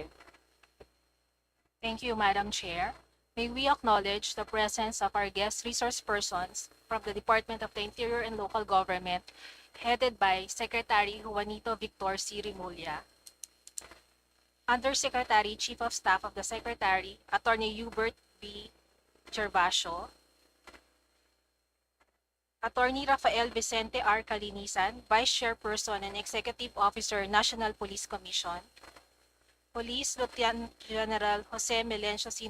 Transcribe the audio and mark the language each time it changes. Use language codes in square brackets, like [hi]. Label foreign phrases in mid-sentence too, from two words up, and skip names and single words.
[en] Thank you, Madam Chair. May we acknowledge the presence of our guest resource persons from the Department of the Interior and Local Government, headed by Secretary Juanito Victor C. Rimulya, Undersecretary, Chief of Staff of the Secretary, Attorney Hubert B. Gervasio, Attorney Rafael Vicente R. Calinisan, Vice Chairperson and Executive Officer, National Police Commission, Police Lieutenant General Jose Melencio C.